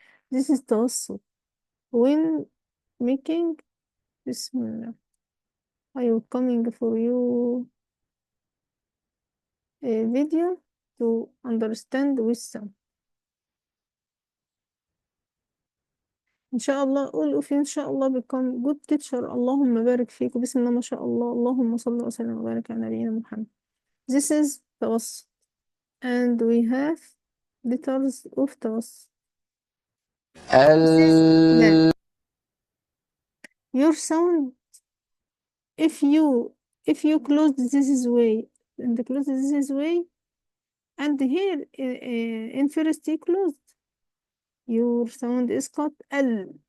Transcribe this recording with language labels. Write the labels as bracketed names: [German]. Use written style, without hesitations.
[English] This is توسط. When making بسم الله I will coming for you a video to understand wisdom. إن شاء الله all of you إن شاء الله become good teacher. [Arabic] اللهم بارك فيك بسم الله ما شاء الله. اللهم صل وسلم وبارك على نبينا محمد. [English] This is توسط and we have letters of توسط. This is لا. Your sound if you close this way and close this way and here in first you closed, your sound is cut L.